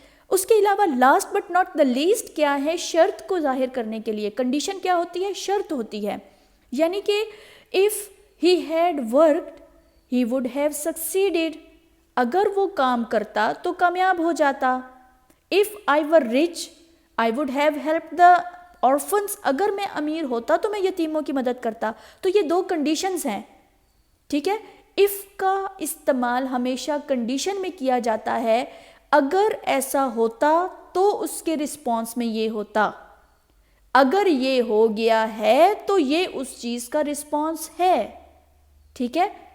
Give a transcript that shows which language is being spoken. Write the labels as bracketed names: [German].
[Urdu] اس کے علاوہ last but not the least کیا ہے؟ شرط کو ظاہر کرنے کے لیے کنڈیشن کیا ہوتی ہے؟ شرط ہوتی ہے. یعنی کہ [English] if he had worked he would have succeeded. [Urdu] اگر وہ کام کرتا تو کامیاب ہو جاتا. [English] If I were rich I would have help the orphans. [Urdu] اگر میں امیر ہوتا تو میں یتیموں کی مدد کرتا. تو یہ دو کنڈیشنز ہیں, ٹھیک ہے. اف کا استعمال ہمیشہ کنڈیشن میں کیا جاتا ہے, اگر ایسا ہوتا تو اس کے رسپانس میں یہ ہوتا, اگر یہ ہو گیا ہے تو یہ اس چیز کا رسپانس ہے, ٹھیک ہے.